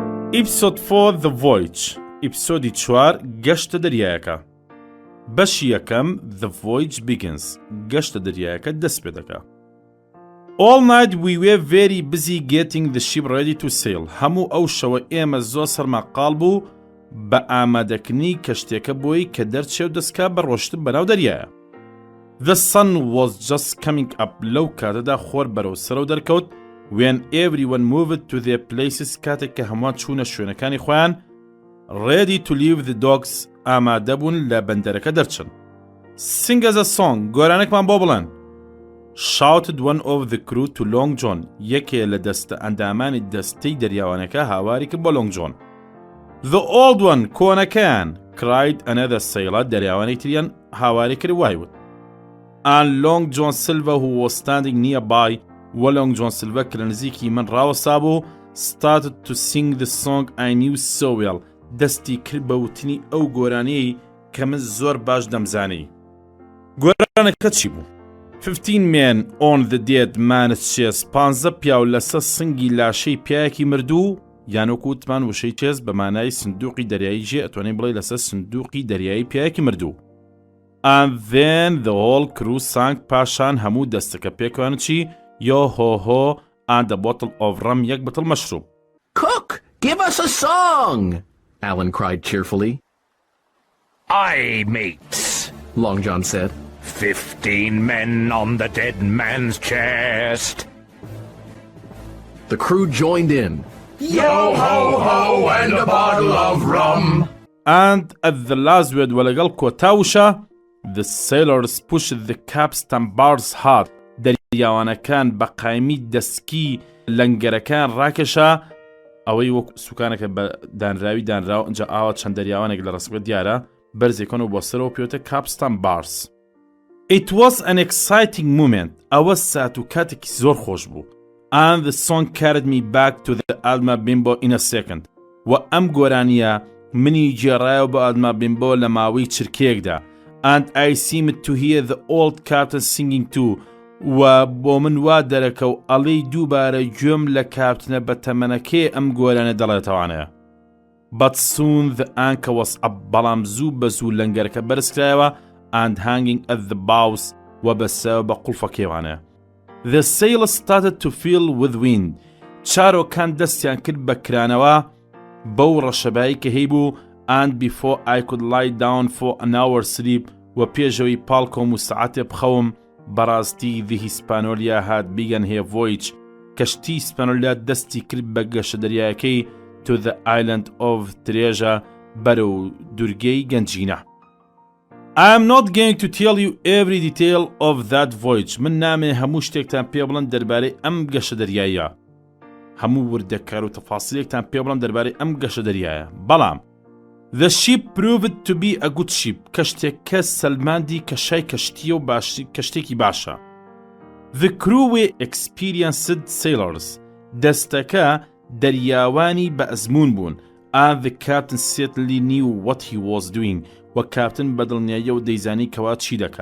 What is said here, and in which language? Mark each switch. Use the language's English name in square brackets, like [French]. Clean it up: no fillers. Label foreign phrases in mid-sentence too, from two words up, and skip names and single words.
[Central Kurdish] ئیپسۆد 4 The Voyage ئیپسۆدی چوار گەشتە دەریایەکە. بەشی یەکەم The Voyage Begins گەشتە دەریایەکە دەست پێ دەکا. [English] All night we were very busy getting the ship ready to sail. [Central Kurdish] هەموو ئەو شەوە ئێمە زۆر سەرماقاڵ بوو بە ئامادەکردنی کەشتێکە بۆی کە دەرچێ و دەستکا بە ڕۆشتن بەناو دەریایە. [English] The sun was just coming up [Central Kurdish] لەو کاتەدا خۆر بەرەو سەرەوە دەرکەوت [English] when everyone moved to their places [Central Kurdish] کاتێک کە هەمووان چوونە شوێنەکانی خۆیان [English] ready to leave the docks [Central Kurdish] ئامادە بوون لە بەندەرەکە دەرچن. [English] Sing us a song [Central Kurdish] گۆرانێکمان بۆ بڵێن. [English] Shouted one of the crew to Long John یەکێ لە دەستە ئەندامانی دەستەی دەریاوانەکە هاواری کرد بۆ Long John. The old one کۆنەکەیان cried another sailor [Central Kurdish] دەریاوانەی تریان هاواری کرد وایوت. [English] And Long John Silver who was standing nearby Long John Silver [Central Kurdish] کە لە نزیکی من ڕاوەستا بوو [English] started to sing the song I knew so well [Central Kurdish] دەستی کرد بە وتنی ئەو گۆرانەی کە من زۆر باش دەمزانی. گۆرانەکە چی بوو؟ 15 [English] men on the dead man's chest [Central Kurdish] 15 پیاو لەسەر سنگی لاشەی پیاوێکی مردوو یانۆکو وتمان وشەی چێز بە مانای سندوقی دەریایی ژێ ئەتوانین بڵێ لەسەر سندوقی دەریایی پیاوێکی مردوو. [English] And then the whole crew sang [Central Kurdish] پاشان هەموو دەستەکە پێکوانە چی [English] Yo ho ho and a bottle of rum [Central Kurdish] یەک بەتڵ مەشروب. [English] Cook, give us a song, Alan cried cheerfully. Aye, mates, Long John said. 15 men on the dead man's chest. The crew joined in. Yo ho ho and a bottle of rum. And at the last word [Central Kurdish] وەلەگەڵ کۆتاوشە [English] the sailors pushed the capstan bars hard [Central Kurdish] دەریاوانەکان بە قایمی دەسکی لەنگەرەکان ڕاکێشا ئەوەی وەک سوکانەکە بە دانراوی دانراوە ئەنجا ئاوە چەند دەریاوانێک لە ڕستگە دیارە بەرزێکۆن و بۆ سەرەوە پێوتە [English] capstan bars. It was an exciting moment [Central Kurdish] ئەوە سات و کاتێکی زۆر خۆش بوو. [English] And the song carried me back to the Alma Bimbo in a second. [Central Kurdish] و ئەم گۆرانیە منی گێڕایەوە بە ئادما بیمبۆ لە ماوەی چرکێکدا. [English] And I seemed to hear the old captain singing too. [Central Kurdish] و بۆ من وا دەرەکە و ئەڵێی دووبارە گوێم لە کاپتنە بە تەمەنەکەی ئەم گۆرانە دەڵێتەوانەیە. [English] But soon the anchor was up [Central Kurdish] بەڵام زوو بە زوو لەنگەرەکە بەرزکرایەوە [English] and hanging at the bows [Central Kurdish] و بەسەوە بە قوڵفەکەیوانەیە. [English] The sailors started to fill with wind. [Central Kurdish] چارۆکان دەستیان کرد بە کرانەوە بەو ڕەشەبایی کە هەیبوو [English] and before I could lie down for an hour's sleep [Central Kurdish] و پێشەوەی پاڵکۆم و سەعاتێ بخەوم بەڕاستی [English] the Hispaniola had begun her voyage [Central Kurdish] کەشتی ئیسپانۆلیا دەستی کرد بە گەشە دەریایەکەی [English] to the island of Treasure [Central Kurdish] بەرەو دورگەی گەنجینە. [English] I am not going to tell you every detail of that voyage. [Central Kurdish] من نامێ هەموو شتێکتان پێ بڵێن دەربارەی ئەم گەشە دەریایە. هەموو وردەکار و تەفاسیلێکتان پێ بڵێن دەربارەی ئەم گەشە دەریایە. [English] بەڵام The ship proved to be a good ship. [Central Kurdish] کەشتێکە سەلماندی کەشای کەشتیە و کەشتێکی باشە. [English] The crew were experienced sailors. [Central Kurdish] دەستەکە دەریاوانی بە ئەزمون بوون. [English] And the captain certainly knew what he was doing. [Central Kurdish] و کاپتن بەدڵنیاییە و دەیزانی کەوا چی دەکا.